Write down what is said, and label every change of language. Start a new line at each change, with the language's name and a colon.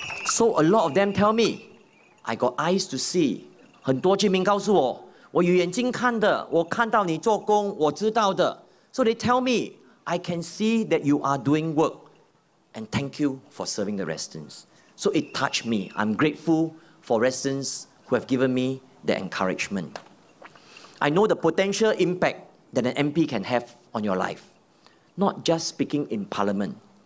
English: So a lot of them tell me, I got eyes to see.
Chinese: 很多居民告诉我，我有眼睛看的，我看到你做工，我知道的。
English: So they tell me, I can see that you are doing work, and thank you for serving the residents. So it touched me. I'm grateful for residents who have given me the encouragement. I know the potential impact that an MP can have on your life, not just speaking in Parliament.